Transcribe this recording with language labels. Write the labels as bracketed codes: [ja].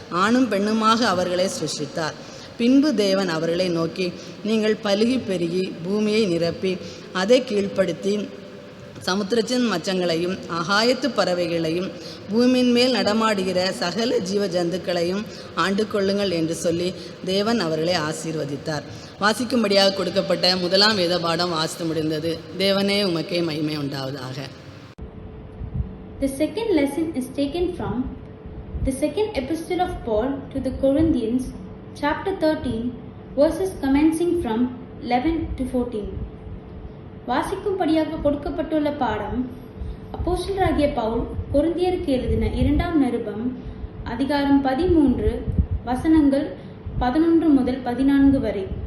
[ta] ஆணும் பெண்ணுமாக அவர்களை சிருஷ்டித்தார். பின்பு தேவன் அவர்களை நோக்கி, நீங்கள் பலுகி பெருகி பூமியை நிரப்பி அதை கீழ்ப்படுத்தி சமுத்திரத்தின் மச்சங்களையும் ஆகாயத்து பறவைகளையும் பூமியின் மேல் நடமாடுகிற சகல ஜீவ ஜந்துக்களையும் ஆண்டு கொள்ளுங்கள் என்று சொல்லி தேவன் அவர்களை ஆசீர்வதித்தார். வாசிக்கும்படியாக கொடுக்கப்பட்ட 1ஆம் வேத பாடம் வாசித்து முடிந்தது. தேவனே உமக்கே மகிமை உண்டாவதாக. [en] The second lesson is taken from the second epistle of Paul to the Corinthians, chapter 13, verses commencing from 11 to 14. [ta] வாசிக்கும்படியாக கொடுக்கப்பட்டுள்ள பாடம் அப்போஸ்தலராகிய பவுல் கொரிந்தியருக்கு எழுதின 2ஆம் நிருபம் அதிகாரம் 13 வசனங்கள் 11 முதல் 14 வரை.